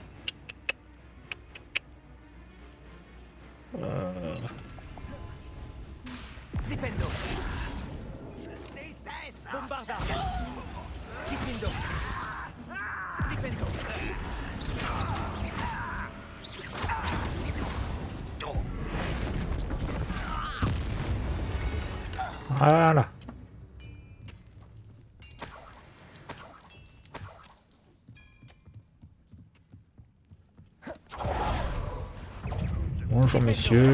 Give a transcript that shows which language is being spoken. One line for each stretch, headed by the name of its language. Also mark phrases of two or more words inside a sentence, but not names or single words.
French: Flipendo. Je déteste. Bombarda. Flipendo. Flipendo. Voilà. Bonjour messieurs.